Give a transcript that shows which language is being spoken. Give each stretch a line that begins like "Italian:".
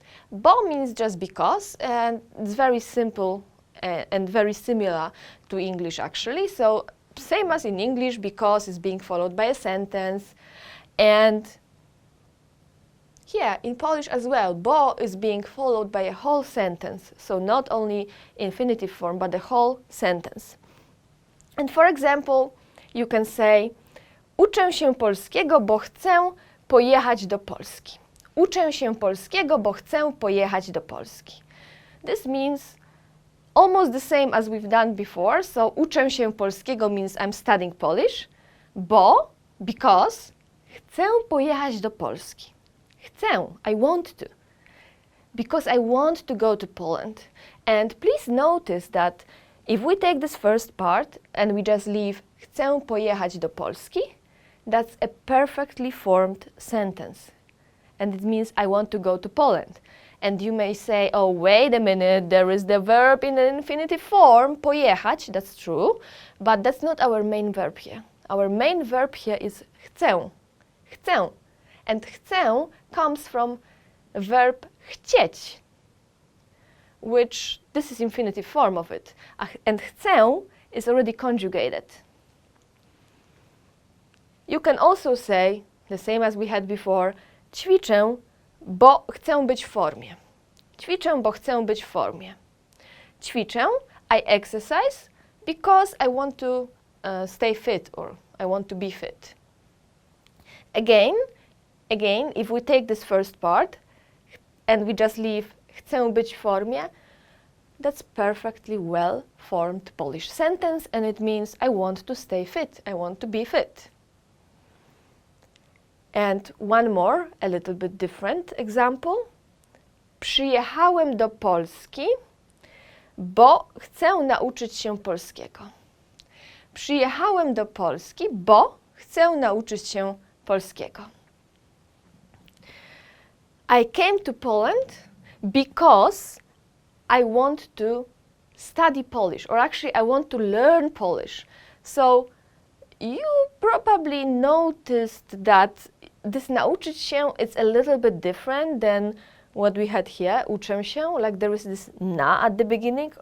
English: Bo means just because, and it's very simple and very similar to English actually. So same as in English, because is being followed by a sentence. And here in Polish as well, bo is being followed by a whole sentence. So not only infinitive form, but the whole sentence. And for example, you can say,
Polish: uczę się polskiego, bo chcę pojechać do Polski. Uczę się polskiego, bo chcę pojechać do Polski.
English: This means almost the same as we've done before. So
Polish: uczę się polskiego
English: means I'm studying Polish, because
Polish: chcę pojechać do Polski.
English: Chcę, I want to. Because I want to go to Poland. And please notice that if we take this first part and we just leave
Polish: chcę pojechać do Polski,
English: that's a perfectly formed sentence. And it means I want to go to Poland. And you may say, oh, wait a minute, there is the verb in the infinitive form, pojechać, that's true, but that's not our main verb here. Our main verb here is chcę. Chcę. And chcę comes from verb chcieć, which this is infinitive form of it. And chcę is already conjugated. You can also say, the same as we had before,
Polish: ćwiczę, bo chcę być w formie. Ćwiczę, bo chcę być w formie.
English: Ćwiczę, I exercise because I want to stay fit or I want to be fit. Again, if we take this first part and we just leave
Polish: chcę być w formie,
English: that's perfectly well-formed Polish sentence and it means I want to stay fit, I want to be fit. And one more, a little bit different example.
Polish: Przyjechałem do Polski, bo chcę nauczyć się polskiego. Przyjechałem do Polski, bo chcę nauczyć się polskiego.
English: I came to Poland because I want to study Polish, or actually I want to learn Polish. So you probably noticed that this nauczyć się is a little bit different than what we had here, uczę się, like there is this na at the beginning.